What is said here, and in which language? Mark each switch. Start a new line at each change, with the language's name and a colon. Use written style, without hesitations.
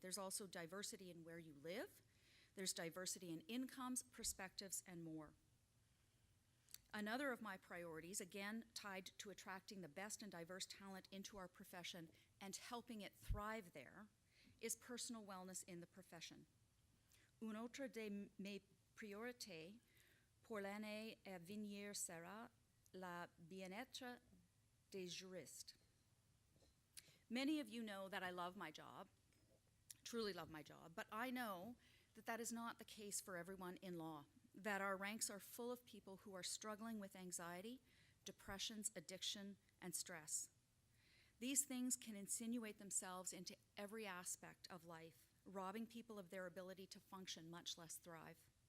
English: There's also diversity in where you live. There's diversity in incomes, perspectives, and more. Another of my priorities, again tied to attracting the best and diverse talent into our profession and helping it thrive there, is personal wellness in the profession.
French: Une autre de mes priorités pour l'année à venir sera le bien-être des juristes.
English: Many of you know that I love my job, truly love my job, but I know that that is not the case for everyone in law, that our ranks are full of people who are struggling with anxiety, depressions, addiction, and stress. These things can insinuate themselves into every aspect of life, robbing people of their ability to function, much less thrive.